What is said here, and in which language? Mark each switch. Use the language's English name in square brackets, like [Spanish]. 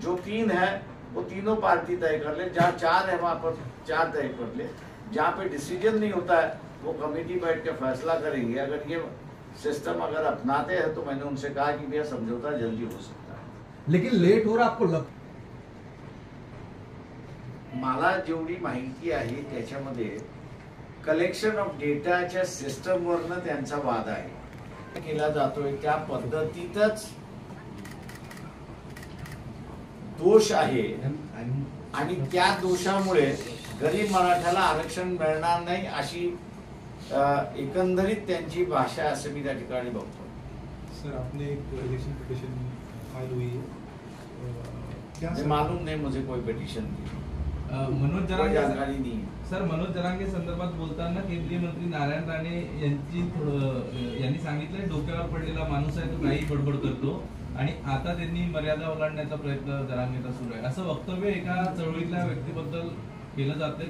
[Hindi] जो 3 है वो तीनों पार्टी तय कर ले, जहाँ 4 है वहाँ पर 4 तय कर ले। जहाँ पे डिसीजन नहीं होता है वो कमेटी बैठ के फैसला करेंगे। अगर ये सिस्टम अगर अपनाते हैं तो मैंने उनसे कहा कि भैया समझौता जल्दी हो सकता है। लेकिन लेट हो रहा आपको लग [Marathi] मला जेवढी माहिती आहे त्याच्यामध्ये कलेक्शन ऑफ डेटाच्या सिस्टमवरनं त्यांचा वाद आहे केला जातोय, त्या पद्धतीतच दोष आहे आणि त्या दोषामुळे गरीब मराठ्याला आरक्षण मिळणार नाही अशी एकंदरीत त्यांची भाषा असं मी त्या ठिकाणी बघतो। [Hindi] सर आपने एक इलेक्शन पिटीशन फाइल हुई है, क्या मालूम नहीं मुझे कोई पिटीशन की मनोज जरांगे जानकारी नहीं है। [Marathi] सर मनोज जरांगे संदर्भात बोलताना केंद्रीय मंत्री नारायण राणे यांनी सांगितलंय डोक्यावर पडलेला माणूस आहे तो काही बडबड करतो आणि आता त्यांनी मर्यादा ओलांडण्याचा प्रयत्न जरांगेचा सुरू आहे असं वक्तव्य एका चळवळीतल्या व्यक्तीबद्दल केलं जातंय।